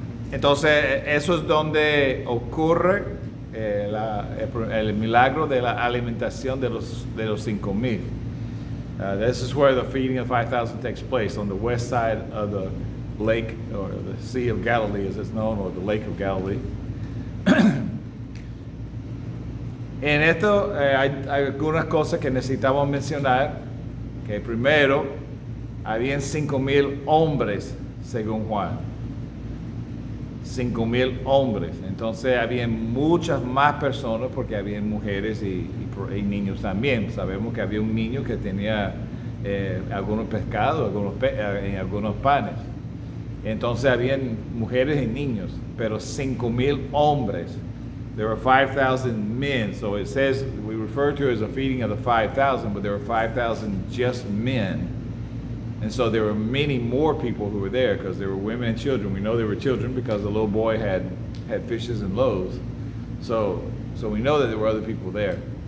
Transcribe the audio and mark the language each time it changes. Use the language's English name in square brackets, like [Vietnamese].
[Spanish] Entonces, eso es donde ocurre el milagro de la alimentación de los 5,000. [English] This is where the feeding of 5,000 takes place, on the west side of the lake, or the Sea of Galilee as it's known, or the Lake of Galilee. [Spanish] En esto hay algunas cosas que necesitamos mencionar, que primero, habían 5,000 hombres, según Juan. 5,000 hombres. Entonces habían muchas más personas porque habían mujeres y niños también. Sabemos que había un niño que tenía algunos pescados, algunos panes. Entonces habían mujeres y niños, pero 5,000 hombres. [English] There were 5,000 men. So it says, we refer to it as a feeding of the 5,000, but there were 5,000 just men. And so there were many more people who were there because there were women and children. We know there were children because the little boy had fishes and loaves. So we know that there were other people there.